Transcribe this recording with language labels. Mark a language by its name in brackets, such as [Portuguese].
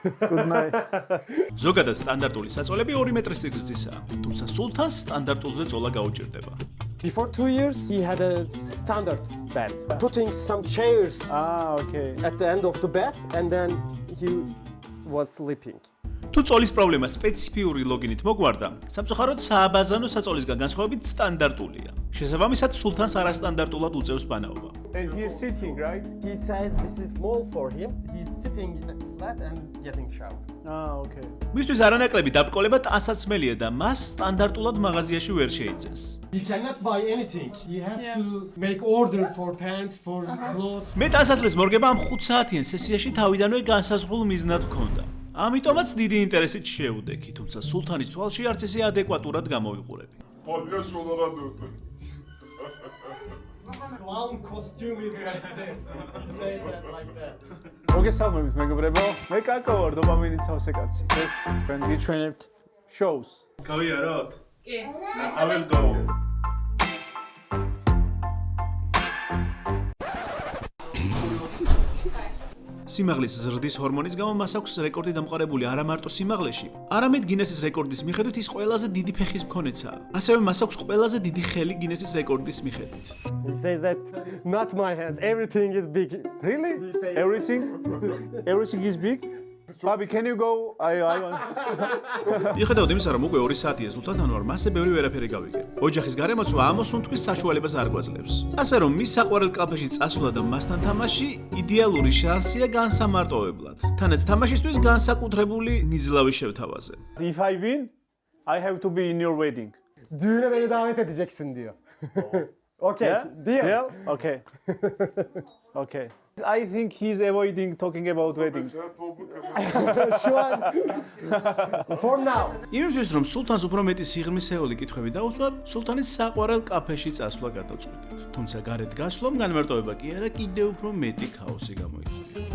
[English] good night. [Georgian] ზოგადად სტანდარტული საწოლები 2 მეტრის სიგრძისაა, თუმცა სულთანს სტანდარტულზე წოლა გაუჭირდება. [English] Before 2 years, he had a standard bed. Putting some chairs Okay. at the end of the bed, and then he was sleeping. [Georgian] თუ წოლის პრობლემა სპეციფიური ლოგინით მოგვარდა, სამწუხაროდ სააბაზანო საწოლისგან განსხვავებით სტანდარტულია. შესაბამისად, სულთანს არასტანდარტულად უწევს ბანაობა. [English] And he is sitting, right? He says this is small for him. He's sitting flat and getting shower. Okay. [Georgian] მისთვის არანაკლები დაბკოლება ტანსაცმელია და მას სტანდარტულად მაღაზიაში ვერ შეიცეს. [English] He cannot buy anything. He has to make order for pants, for clothes. [Georgian] მე ტანსაცმლის მორგება ამ 5 საათიან სესიაში თავიდანვე განსაზღვრულ მიზნად მქონდა. ამიტომაც დიდი ინტერესით შევუდექი, თუმცა სულთანის თვალში არც ესე ადეკვატურად გამოვიყურები. [Turkish] Palyaço olarak döndü. [English] Clown costume is like this. He says that like that. [Georgian] მოგესალმებით, მეგობრებო. მე კაკო ვარ, დოპამინის სავსე კაცი. ეს თქვენ გიჩვენებთ shows. გავიაროთ? კი. [English] I will go. [Georgian] სიმაღლის ზრდის ჰორმონის გამო მას აქვს რეკორდი დამყარებული არა მარტო სიმაღლეში, არამედ გინესის რეკორდის მიხედვით ის ყველაზე დიდი ფეხის მქონეცაა. ასევე მას აქვს ყველაზე დიდი ხელი გინესის რეკორდის მიხედვით. [English] He says that not my hands. Everything is big. Really? He says Everything? Everything is big? Fabi, can you go? I want. [Georgian] მიუხედავად იმისა, რომ უკვე 2 საათია სულთანთან ვარ, მასზე ბევრი ვერაფერი გავიგე. ოჯახის გარემოცვა ამოსუნთქვის საშუალებას არ გვაძლევს. ასე რომ მის საყვარელ კალფაში წასვლა და მასთან თამაში იდეალური შანსია განსამარტოებლად. თანაც თამაშისთვის განსაკუთრებული ნიზლავი შევთავაზე. [English] If I win, I have to be in your wedding. [Turkish] düğüne beni davet edeceksin diyor. [English] Okay. Yeah? Deal. Okay. Okay. I think he's avoiding talking about wedding. [Turkish] Şu an [English] for now. [Georgian] იმისთვის რომ სულთანს უფრო მეტი სიღრმისეული კითხვები დაუსვა, სულთანის საყვარელ კაფეში წასვლა გადავწყვიტეთ. თუმცა გარეთ გასვლამ განმარტოება კი არა, კიდევ უფრო მეტი ქაოსი გამოიწვია.